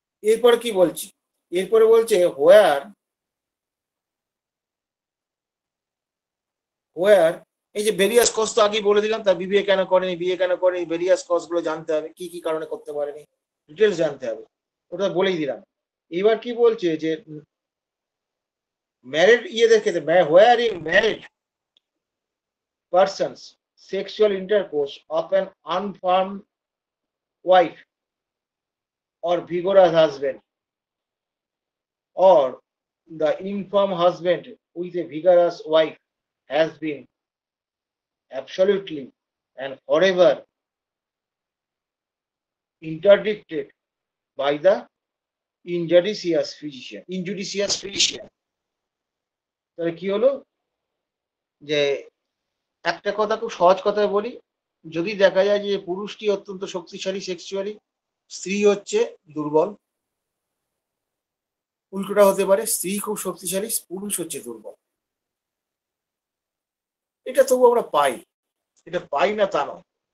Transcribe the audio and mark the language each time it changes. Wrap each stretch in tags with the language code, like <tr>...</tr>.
<bn>এরপরে কি বলছি? এরপরে বলছে হোয়ার এই যে ভেরিয়াস কজ তো আগেই বলে দিলাম, তার বিয়ে কেন করেনি, বিয়ে কেন করেনি, ভেরিয়াস কজ গুলো জানতে হবে, কি কি কারণে করতে পারেনি, ডিটেলস জানতে হবে, ওটা বলেই দিলাম। এবার কি বলছে যে ম্যারিড ইয়েদের ক্ষেত্রে,</bn> <en>Where in married persons sexual intercourse of an unfirm wife or vigorous husband, or the infirm husband with a vigorous wife has been absolutely and forever interdicted by the injudicious physician.</en> <bn>তাহলে কি হলো? যে একটা কথা খুব সহজ কথায় বলি, যদি দেখা যায় যে পুরুষটি অত্যন্ত শক্তিশালী সেক্সুয়ালি, স্ত্রী হচ্ছে দুর্বল, উল্টোটা হতে পারে, স্ত্রী খুব শক্তিশালী, পুরুষ হচ্ছে দুর্বল, এটা তবু আমরা পাই, এটা পাই না তা নয়।</bn>